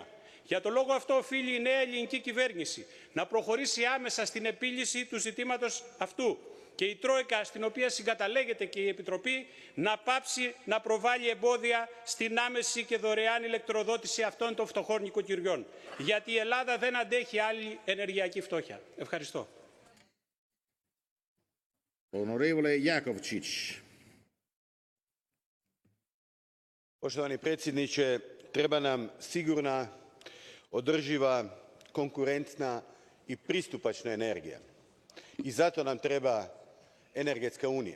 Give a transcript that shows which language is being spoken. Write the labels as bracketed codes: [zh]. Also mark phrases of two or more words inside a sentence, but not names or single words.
[el] Για τον λόγο αυτό οφείλει η νέα ελληνική κυβέρνηση να προχωρήσει άμεσα στην επίλυση του ζητήματος αυτού και η Τρόικα, στην οποία συγκαταλέγεται και η Επιτροπή, να πάψει να προβάλλει εμπόδια στην άμεση και δωρεάν ηλεκτροδότηση αυτών των φτωχών νοικοκυριών. Γιατί η Ελλάδα δεν αντέχει άλλη ενεργειακή φτώχεια. Ευχαριστώ. [it] Onorevole Jakovčić. [hr] Poštovani predsjedniče, treba nam sigurna, održiva, konkurentna i pristupačna energija. I zato nam treba energetska unija.